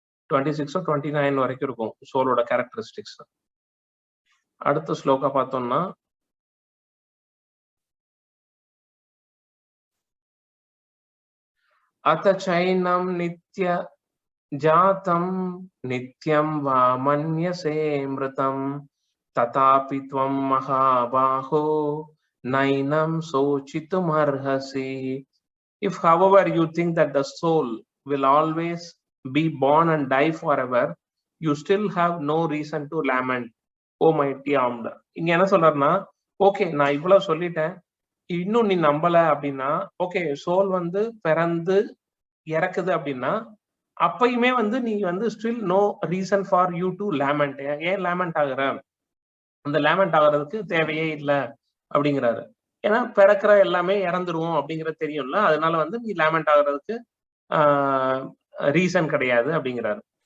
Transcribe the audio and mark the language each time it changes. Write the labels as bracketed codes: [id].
[ta] 26 or 29 வரைக்கும் இருக்கும் சோலோட characteristics. அடுத்த ஸ்லோகா பார்த்தோம்னா [sa] அத சைனம் நித்ய ஜாதம் நித்யம் வா மன்யசே மிருதம் ததாபி த்வம் மகாபாஹோ நைனம் சோசித்தும் அர்ஹசி. [en] If however you think that the soul will always be born and die forever, you still have no reason to lament, O mighty armed. [ta] இங்க என்ன சொல்றாருன்னா, ஓகே நான் இவ்வளவு சொல்லிட்டேன், இன்னும் நீ நம்பல அப்படின்னா, ஓகே சோல் வந்து பிறந்து இறக்குது அப்படின்னா அப்பயுமே வந்து நீ வந்து [en] Still no reason for you to lament. [ta] ஏன் லேமெண்ட் ஆகுற? அந்த லேமெண்ட் ஆகுறதுக்கு தேவையே இல்லை அப்படிங்கிறாரு. ஏன்னா பிறக்கிற எல்லாமே இறந்துருவோம் அப்படிங்கிறது தெரியும்ல, அதனால வந்து நீ லேமெண்ட் ஆகுறதுக்கு ரீசன் கிடையாது அப்படிங்கிறாரு.